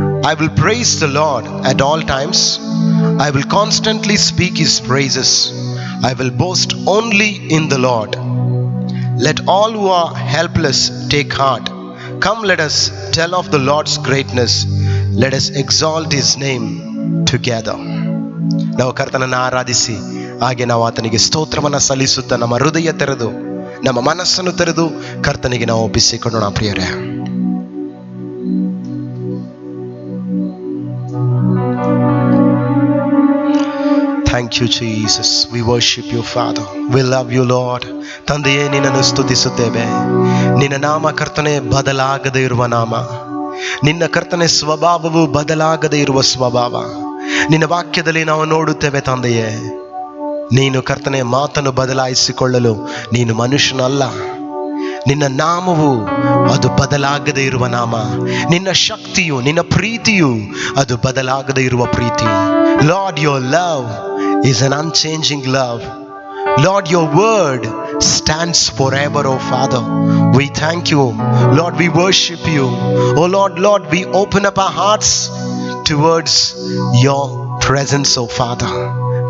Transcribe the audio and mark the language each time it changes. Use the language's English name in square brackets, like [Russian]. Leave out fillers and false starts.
[English] I will praise the Lord at all times. I will constantly speak his praises. I will boast only in the Lord. Let all who are helpless take heart. Come, let us tell of the Lord's greatness. Let us exalt his name together. [Kannada] ನಾವು ಕರ್ತನನ್ನು ಆರಾಧಿಸಿ ಹಾಗೆ ನಾವು ಆತನಿಗೆ ಸ್ತೋತ್ರವನ್ನು ಸಲ್ಲಿಸುತ್ತಾ ನಮ್ಮ ಹೃದಯ ತೆರೆದು ನಮ್ಮ ಮನಸ್ಸನ್ನು ತೆರೆದು ಕರ್ತನಿಗೆ ನಾವು ಒಪ್ಪಿಸಿಕೊಳ್ಳೋಣ. ಪ್ರಿಯರೇ, [English] Thank you, Jesus. We worship you, Father. We love you, Lord. [Kannada] ತಂದೆಯೇ, ನಿನ್ನನ್ನು ಸ್ತುತಿಸುತ್ತೇವೆ. ನಿನ್ನ ನಾಮ ಕರ್ತನೆ ಬದಲಾಗದೇ ಇರುವ ನಾಮ. ನಿನ್ನ ಕರ್ತನೆ ಸ್ವಭಾವವು ಬದಲಾಗದೇ ಇರುವ ಸ್ವಭಾವ. ನಿನ್ನ ವಾಕ್ಯದಲ್ಲಿ ನಾವು ನೋಡುತ್ತೇವೆ ತಂದೆಯೇ, ನೀನು ಕರ್ತನೆ ಮಾತನ್ನು ಬದಲಾಯಿಸಿಕೊಳ್ಳಲು ನೀನು ಮನುಷ್ಯನಲ್ಲ. ನಿನ್ನ ನಾಮವು ಅದು ಬದಲಾಗದೇ ಇರುವ ನಾಮ. ನಿನ್ನ ಶಕ್ತಿಯು, ನಿನ್ನ ಪ್ರೀತಿಯು ಅದು ಬದಲಾಗದೇ ಇರುವ ಪ್ರೀತಿ. [English] Lord, your love is an unchanging love. Lord, your word stands forever, oh Father. We thank you, Lord. We worship you, oh Lord. We open up our hearts towards your presence, oh Father.